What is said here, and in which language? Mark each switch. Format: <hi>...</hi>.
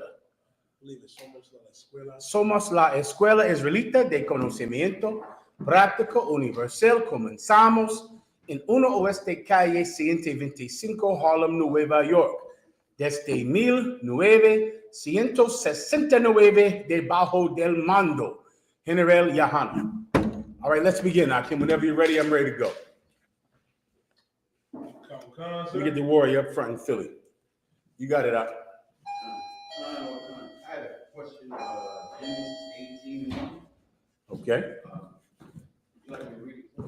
<en>I believe it's almost like escuela.</en> <es>Somos la escuela israelita de conocimiento práctico universal. Comenzamos en 1 Oeste Calle 125, Harlem, Nueva York. Desde 1969, debajo del mando, General YAHANNA.</es> <en>All right, let's begin, Akim. Whenever you're ready, I'm ready to go. Come, We get the warrior up front in Philly. You got it, Ak. I had a question, Genesis 18:1. Okay, Would you like me to read it?</en>